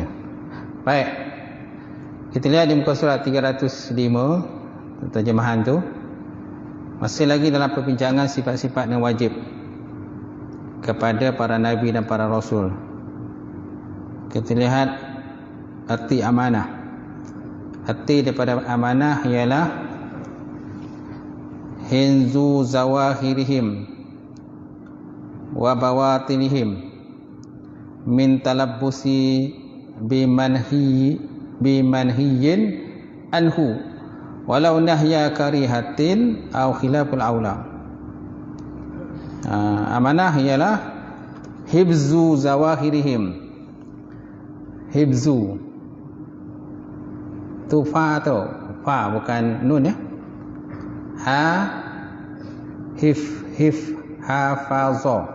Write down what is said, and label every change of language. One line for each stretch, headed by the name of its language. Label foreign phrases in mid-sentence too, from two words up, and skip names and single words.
Malay: Baik, kita lihat di muka surat 305 terjemahan tu. Masih lagi dalam perbincangan sifat-sifat yang wajib kepada para nabi dan para rasul. Kita lihat arti amanah. Arti daripada amanah ialah
Arabic: حفظ ظواهرهم وبواطنهم من التلبس بمنهي عنه ولو نهي كراهة أو خلاف الأولى.
Malay: Amanah ialah
Arabic: حفظ ظواهرهم.
Malay: Hibzu tu fa atau fa bukan nun ya. Ha hafaza.